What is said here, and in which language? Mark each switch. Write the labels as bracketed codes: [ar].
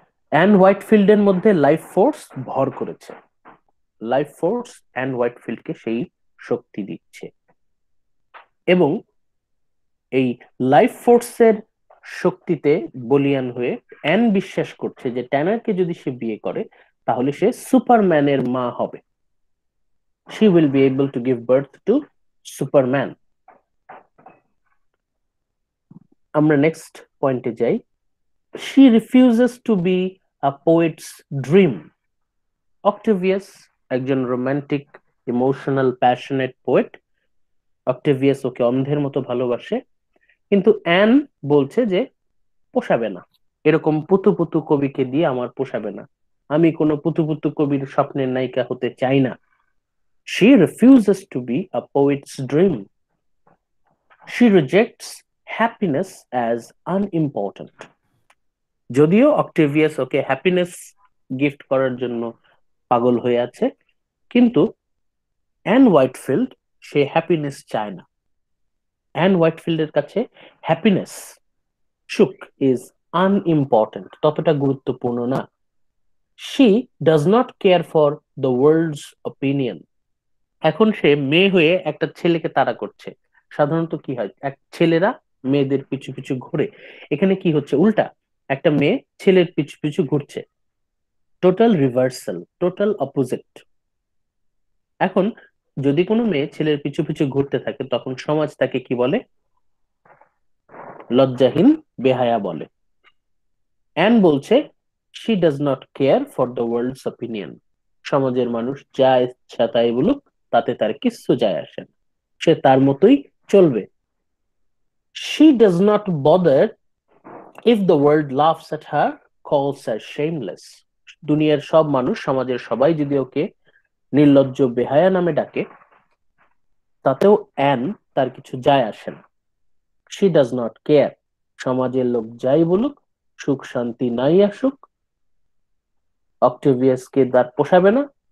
[bn] An হোয়াইটফিল্ডের মধ্যে life force ভর করেছে, লাইফ ফোর্স অ্যান হোয়াইটফিল্ডকে সেই শক্তি দিচ্ছে। এবং এই লাইফ ফোর্সের শক্তিতে বলিয়ান হয়ে অ্যান বিশ্বাস করছে যে ট্যানারকে যদি সে বিয়ে করে তাহলে সে সুপারম্যানের মা হবে। [en] She will be able to give birth to Superman. [bn] আমরা নেক্সট পয়েন্টে যাই। [en] She refuses to be a poet's dream. [bn] অক্টেভিয়াস একজন রোমান্টিক, ইমোশনাল, প্যাশনেট পোয়েট। অক্টেভিয়াস ওকে অন্ধের মতো ভালোবাসে, কিন্তু অ্যান বলছে যে পোষাবে না, এরকম পুতু পুতু কবিকে দিয়ে আমার পোষাবে না, আমি কোনো পুতু পুতু কবির স্বপ্নের নায়িকা হতে চাই না। [en] She refuses to be a poet's dream. She rejects happiness as unimportant. [bn] যদিও অক্টেভিয়াস ওকে হ্যাপিনেস গিফট করার জন্য পাগল হয়ে আছে, কিন্তু অ্যান হোয়াইটফিল্ড সে হ্যাপিনেস চায় না। অ্যান হোয়াইটফিল্ডের কাছে হ্যাপিনেস, সুখ [en] is unimportant, [bn] ততটা গুরুত্বপূর্ণ না। [en] She does not care for the world's opinion. [bn] এখন সে মেয়ে হয়ে একটা ছেলেকে তাড়া করছে। সাধারণত কি হয়, এক ছেলেরা মেয়েদের পিছু পিছু ঘুরে, এখানে কি হচ্ছে উল্টা, একটা মেয়ে ছেলের পিছু পিছু ঘুরছে। Total reversal, total opposite. এখন যদি কোনো মেয়ে ছেলের পিছু পিছু ঘুরতে থাকে, তখন সমাজ তাকে কি বলে? লজ্জাহীন, বেহায়া বলে। অ্যান বলছে [en] She does not care for the world's opinion. [bn] সমাজের মানুষ যা ইচ্ছা তাই বলুক, তাতে তার কিচ্ছু যায় আসে না, সে তার মতোই চলবে। [en] She does not bother if the world laughs at her, calls her shameless. [bn] দুনিয়ার সব মানুষ, সমাজের সবাই যদি ওকে নির্লজ্জ, বেহায়া নামে ডাকে, তাতেও অ্যান তার কিছু যায় আসে না। [en] She does not care. [bn] সমাজের লোক যাই বলুক, সুখ শান্তি নাই আসুক, অক্টেভিয়াসকে তার পোষাবে না।